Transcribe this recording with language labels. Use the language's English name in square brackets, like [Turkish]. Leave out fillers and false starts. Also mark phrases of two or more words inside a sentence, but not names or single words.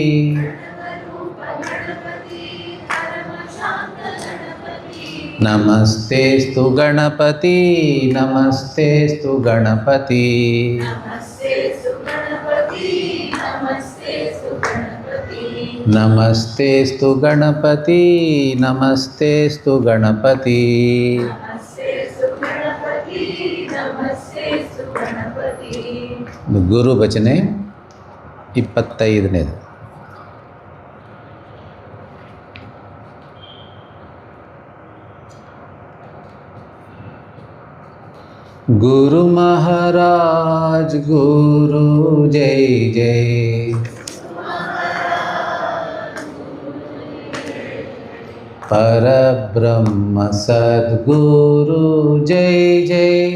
[Sanskrit] नमस्तेऽस्तु गणपति नमस्तेऽस्तु गणपति, नमस्तेऽस्तु गणपति नमस्तेऽस्तु गणपति. [Kannada] ಗುರು ಭಜನೆ 25ನೇದು. [Sanskrit] गुरु महाराज गुरु जय जय, परब्रह्म सद्गुरु जय जय,